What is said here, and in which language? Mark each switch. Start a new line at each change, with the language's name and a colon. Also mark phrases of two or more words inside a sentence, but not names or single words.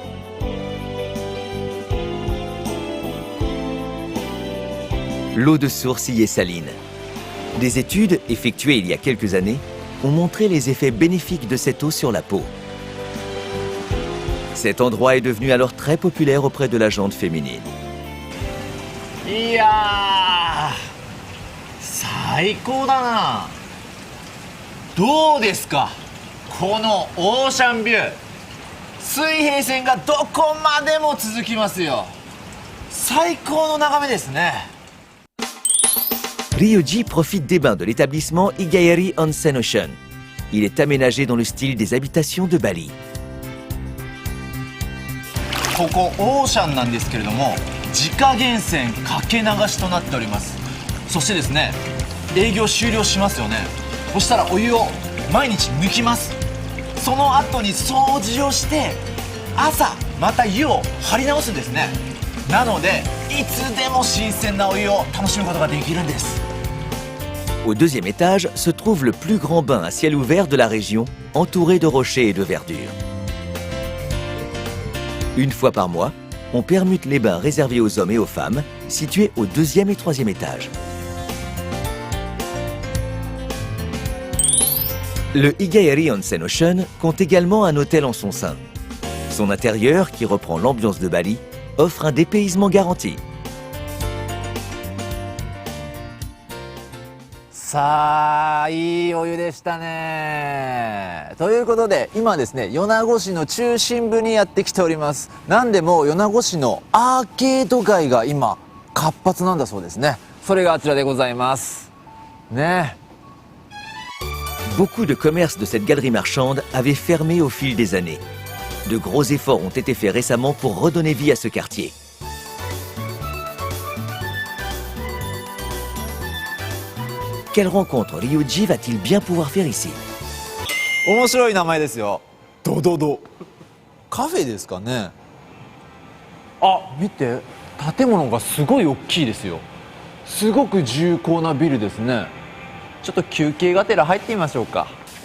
French: L'eau de source y est saline. Des études effectuées il y a quelques années ont montré les effets bénéfiques de cette eau sur la peau. Cet endroit est devenu alors très populaire auprès de la gente féminine.
Japanese: いやー、最高だな。どうですか、このオーシャンビュー。水平線がどこまでも続きますよ。最高の眺めですね。
French: Ryuji profite des bains de l'établissement Igaeri Onsen Ocean. Il est aménagé dans le style des habitations de Bali.
Japanese: ここオーシャンなんですけれども、自家源泉かけ流しとなっております。そしてですね、営業終了しますよね。そしたらお湯を毎日抜きます。その後に掃除をして朝また湯を張り直すんですね。なのでいつでも新鮮なお湯を楽しむことができるんです。
French: Au deuxième étage se trouve le plus grand bain à ciel ouvert de la région, entouré de rochers et de verdure. Une fois par mois, on permute les bains réservés aux hommes et aux femmes, situés au 2e et 3e étage. Le Igaeri Onsen Ocean compte également un hôtel en son sein. Son intérieur, qui reprend l'ambiance de Bali, offre un dépaysement garanti.
Japanese: さあ、いいお湯でしたね。ということで、今ですね、米子市の中心部にやってきております。なんでも米子市のアーケード街が今活発なんだそうですね。それがあちらでございますね。
French: Beaucoup de commerces de cette galerie marchande avaient fermé au fil des années. De gros efforts ont été faits récemment pour redonner vie à ce quartier. Quelle rencontre Ryuji va-t-il bien pouvoir faire ici?
Japanese: 面白い名前ですよ。ドドド。カフェですかね。あ、見て、建物がすごい大きいですよ。すごく重厚なビルですね。ちょっと休憩がてら入ってみましょうか。